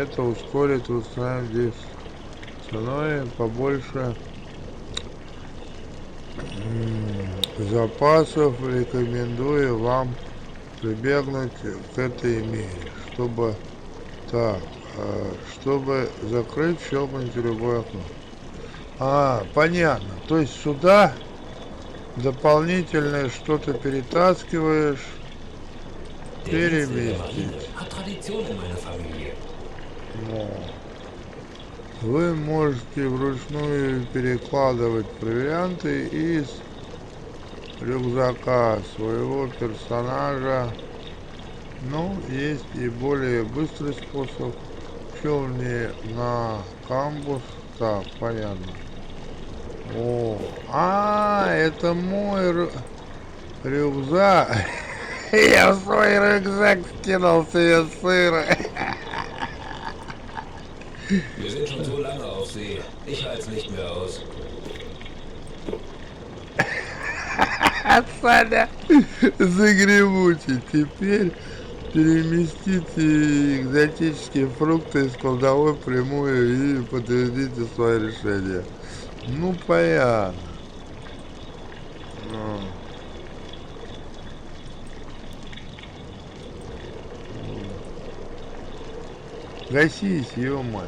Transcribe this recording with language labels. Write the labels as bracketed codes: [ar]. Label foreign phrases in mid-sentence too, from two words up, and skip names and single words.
[ru] Это ускорит восстановление действия. Ценой побольше запасов рекомендую вам прибегнуть к этой мере, чтобы чтобы закрыть, щелкнуть любое окно. Понятно. То есть сюда дополнительное что-то перетаскиваешь, переместить. [de] Hat Tradition in meiner Familie. [ru] Вы можете вручную перекладывать провианты из рюкзака своего персонажа. Но есть и более быстрый способ. Щелкни на камбус. Так, понятно. Это мой рюкзак. Я в свой рюкзак скинул себе сыра. [de] Wir sind schon so lange auf See. Ich halte es nicht mehr aus. [ru] Саня, загремучий. Теперь переместите экзотические фрукты из кладовой прямую и подтвердите свое решение. Ну, понятно. Гасись, ё-моё.